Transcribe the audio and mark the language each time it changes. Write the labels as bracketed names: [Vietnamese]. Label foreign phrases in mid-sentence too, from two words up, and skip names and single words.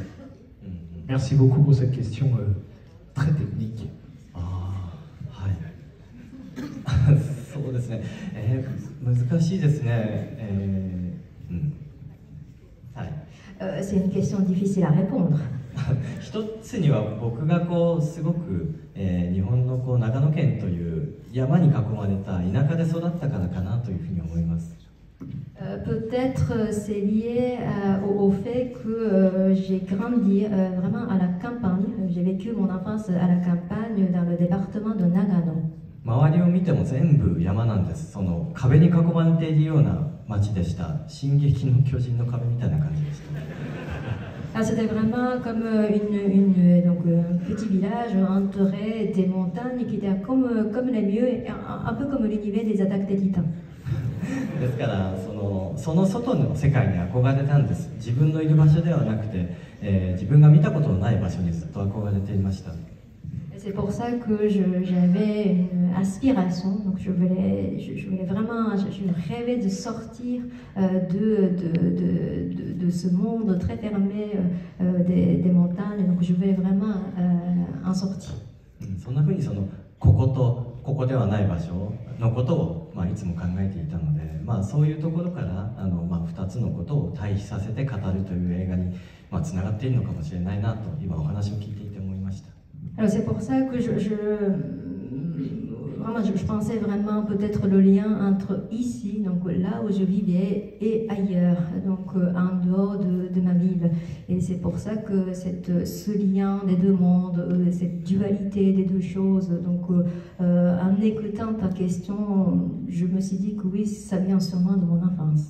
[French] Merci beaucoup pour cette question très technique. C'est une question difficile à répondre. [Japanese] 一つには僕がすごく、日本の長野県という山に囲まれた田舎で育ったからかなというふうに思います。 [French] Peut-être c'est lié au fait que j'ai grandi vraiment à la campagne. J'ai vécu mon enfance à la campagne dans le département de Nagano. [Japanese] 周りを見ても全部山なんです。その壁に囲まれているような町でした。進撃の巨人の壁みたいな感じでした。 [French] C'était vraiment comme donc, un petit village entouré des montagnes qui était comme les lieux, un peu comme l'univers des attaques des titans. [Japanese] ですからその外の世界に憧れたんです。自分のいる場所ではなくて、自分が見たことのない場所にずっと憧れていました。 [French] C'est pour ça que j'avais une aspiration, donc je voulais vraiment, je rêvais de sortir de ce monde très fermé des montagnes, donc je voulais vraiment en sortir. [Japanese] そんな風にこことここではない場所のことを、いつも考えていたので、そういうところから2つのことを対比させて語るという映画につながっているのかもしれないなと今お話を聞いていて思いました。 [French] Alors c'est pour ça que je pensais vraiment peut-être le lien entre ici, donc là où je vivais, et ailleurs, donc en dehors de ma ville. Et c'est pour ça que ce lien des deux mondes, cette dualité des deux choses, donc en écoutant ta question, je me suis dit que oui, ça vient sûrement de mon enfance.